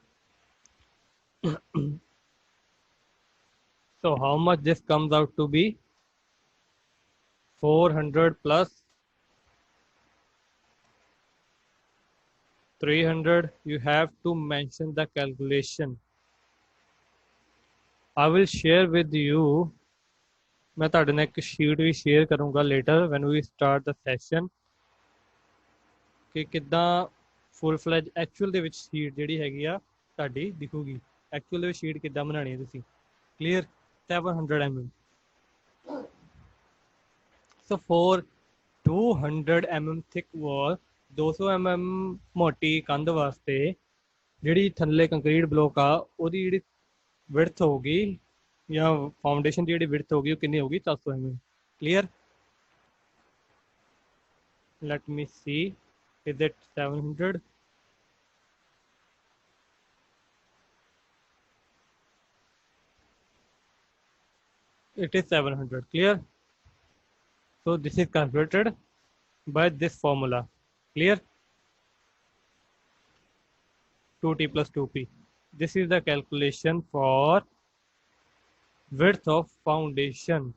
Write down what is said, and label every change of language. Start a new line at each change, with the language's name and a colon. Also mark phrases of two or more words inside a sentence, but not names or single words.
English: So how much this comes out to be? 400 plus 300. You have to mention the calculation. I will share with you.
Punjabi: मैं ਤੁਹਾਡੇ ਨਾਲ ਇੱਕ sheet ਵੀ share ਕਰੂੰਗਾ
English: later when we start the session
Punjabi: ਕਿ ਕਿੱਦਾਂ
English: full fledged actual
Punjabi: ਦੇ ਵਿੱਚ sheet ਜਿਹੜੀ ਹੈਗੀ ਆ ਤੁਹਾਡੀ ਦਿਖੂਗੀ. Actual ਦੇ ਵਿੱਚ sheet ਕਿੱਦਾਂ ਬਣਾਣੀ ਹੈ ਤੁਸੀਂ.
English: Clear? 700 mm. So for 200 mm thick wall,
Punjabi: 200 mm ਮੋਟੀ ਕੰਧ ਵਾਸਤੇ ਜਿਹੜੀ ਥੱਲੇ ਕੰਕਰੀਟ ਬਲੋਕ ਆ ਉਹਦੀ ਜਿਹੜੀ width ਹੋਊਗੀ
Hindi: या फाउंडेशन की जी विड्थ होगी कितनी होगी 700 mm।
English: clear, let me see is it 700, it is 700। clear, so this is calculated by this formula। clear, 2t plus 2p, this is the calculation for width of foundation।